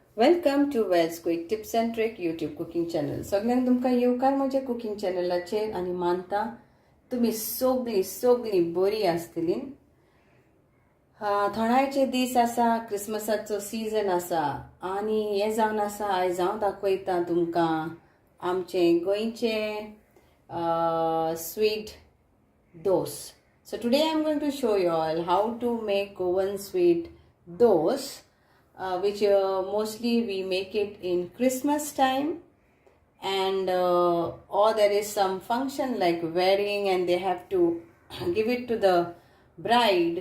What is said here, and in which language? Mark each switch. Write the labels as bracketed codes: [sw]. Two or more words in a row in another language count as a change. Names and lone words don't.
[en] Welcome to Wells Quick Tips and Trick YouTube cooking channel. [kok] सगळ्यांक तुमकां येवकार म्हज्या कुकिंग चॅनलाचेर आनी मानता तुमी सगळीं बरी आसतली. थंडायेचे दीस आसा, क्रिसमसाचो सीजन आसा आनी हे जावन आसा आयज हांव दाखयता तुमकां आमचे गोंयचे स्वीट दोस. [en] So today I am going to show you all how to make Goan sweet doce, which mostly we make it in Christmas time, and or there is some function like wedding and they have to give it to the bride.